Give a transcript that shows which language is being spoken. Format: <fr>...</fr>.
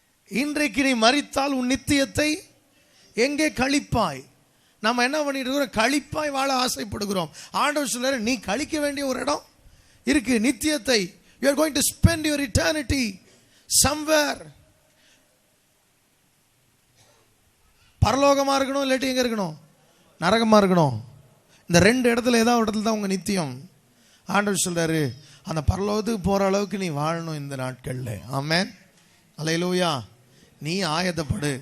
<ta>இன்றைக்கு நீ மரித்தால் உன் நித்தியத்தை எங்கே கழிப்பாய்? நம்ம என்ன பண்ணிட்டு இருக்கிறோம்? கழிப்பாய் வாழ ஆசைப்படுகிறோம். ஆண்டவர் சொல்றாரு, நீ கழிக்க வேண்டிய ஒரு இடம் இருக்கு, நித்தியத்தை.</ta> <en>You are going to spend your eternity somewhere.</en> <ta>பரலோகமா இருக்கணும், இல்லாட்டி எங்க இருக்கணும்? நரகமா இருக்கணும். இந்த 2 இடத்துல ஏதாவது இடத்துல தான் உங்க நித்தியம். ஆண்டவர் சொல்றாரு, அந்த பரலோகத்துக்கு போற அளவுக்கு நீ வாழணும் இந்த நாட்கள்ல. ஆமென். அல்லேலூயா. நீ ஆயத்தப்படு.</ta>